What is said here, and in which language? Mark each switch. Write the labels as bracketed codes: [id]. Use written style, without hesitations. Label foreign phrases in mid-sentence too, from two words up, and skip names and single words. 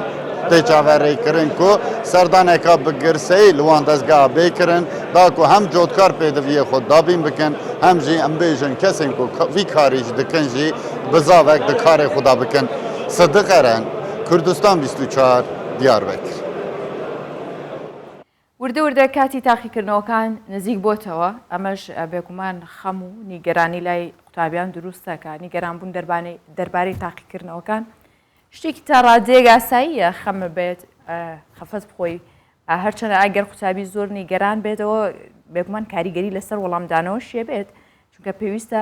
[ku] Tê çaverêkirin ku serdaneka bi girseyî li wan dezgeha bêkirin da ku hem cotkar pêdiviyê xwe dabîn bikin hem jî em bêjin kesên ku vî karî jî dikin jî bi zavek di karê xwe da bikin. Sidiq Eren, Kurdistan 24 Diyarbekir. [ckb] وردە وردە کاتی تاقیکردنەوەکان نزیک بۆتەوە ئەمەش بێگومان خەم و نیگەرانی لای قوتابیان دروستەکە نیگەرانبوون دەربارەی تاقیکردنەوەکان شتێکی تا ڕادێک ئاساییە خەمە بێت خەفەت بخۆی هەرچەندە ئەگەر قوتابی زۆر نیگەران بێتەوە بێگومان کاریگەری لەسەر وەڵامدانەوە شێ بێت چونکە پێویستە